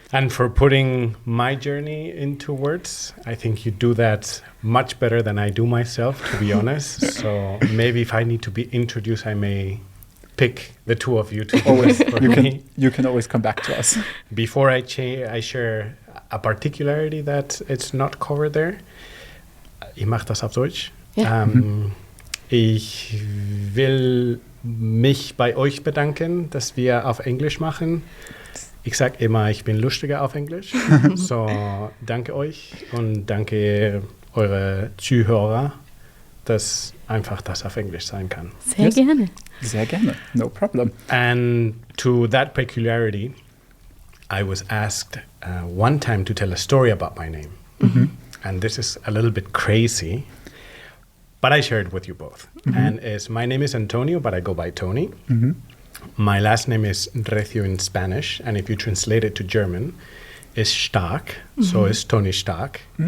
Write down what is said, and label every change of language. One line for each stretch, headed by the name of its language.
English: And for putting my journey into words, I think you do that much better than I do myself, to be honest. So maybe if I need to be introduced, I may pick the two of you to do it for me. You can always come back to us. Before I share a particularity that it's not covered there.
German: Ich mache das auf Deutsch. Ja. Ich will mich bei euch bedanken, dass wir auf Englisch machen. Ich sage immer, ich bin lustiger auf Englisch. So, danke euch und danke eure Zuhörer, dass einfach das auf Englisch sein kann. Sehr gerne. Sehr gerne.
English: No problem. And to that peculiarity, I was asked one time to tell a story about my name. And this is a little bit crazy, but I share it with you both. And my name is Antonio, but I go by Toni. My last name is Recio in Spanish, and if you translate it to German, is Stark, so it's Tony Stark.